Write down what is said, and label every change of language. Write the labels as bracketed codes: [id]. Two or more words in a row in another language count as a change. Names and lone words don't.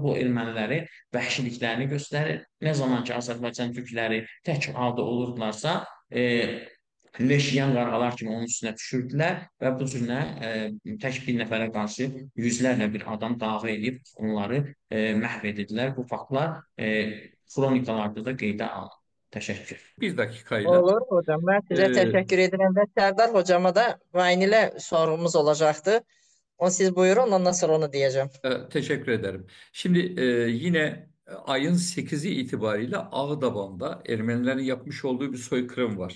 [az] Bu erməniləri vəhşiliklərini göstərir. Nə zaman ki, Azərbaycan türkləri tək halda olurdularsa, leş yiyən qarğalar kimi onun üstünə düşürdülər və bu cür tək bir nəfərə qarşı yüzlərlə bir adam dava edib onları məhv edirdilər. Bu faktlar xronikalarda da qeydə alınır. Təşəkkür. [tr] Bir dakikayla. Olur hocam. Ben size Ee, teşekkür ederim ve Serdar hocama da Vayne ile sorumuz olacaktı. O siz buyurun ondan sonra onu diyeceğim. Teşekkür ederim. Şimdi yine ayın 8'i itibariyle Ağdaban'da Ermenilerin yapmış olduğu bir soykırım var.